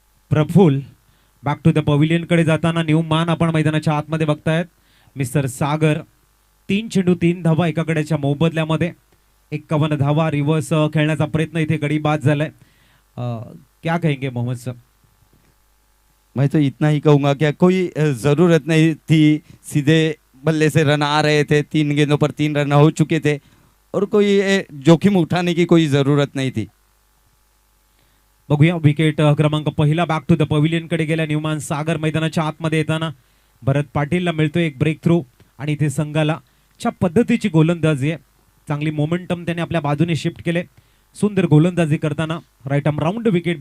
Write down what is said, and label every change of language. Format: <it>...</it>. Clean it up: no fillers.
<mr>Praful back to the pavilion कडे जाताना Newman आपण मैदानाच्या आतमध्ये बघतायत. मिस्टर सागर 3 चेंडू 3 धावा एका गड्याच्या मोबदल्यामध्ये. 51 धावा. रिव्हर्स खेळण्याचा प्रयत्न इथे गडी बाद झालाय.</mr> <hi>क्या कहेंगे मोहम्मद सर? मैं तो इतना ही कहूँगा कि कोई ज़रूरत नहीं थी. सीधे बल्ले से रन आ रहे थे. 3 गेंदों पर 3 रन हो चुके थे और कोई जोखिम उठाने की कोई ज़रूरत नहीं थी.</hi> <mr>बघूया विकेट क्रमांक पहिला बॅक टू द पवेलियन कडे गेल्या. न्यूमान सागर मैदानाच्या आतमध्ये येताना भरत पाटीलला मिळतोय एक ब्रेक थ्रू आणि इथे संघाला च्या पद्धतीची गोलंदाजी आहे. चांगली मोमेंटम त्याने आपल्या बाजूने शिफ्ट केले. सुंदर गोलंदाजी करताना राईट आर्म राऊंड विकेट.</mr>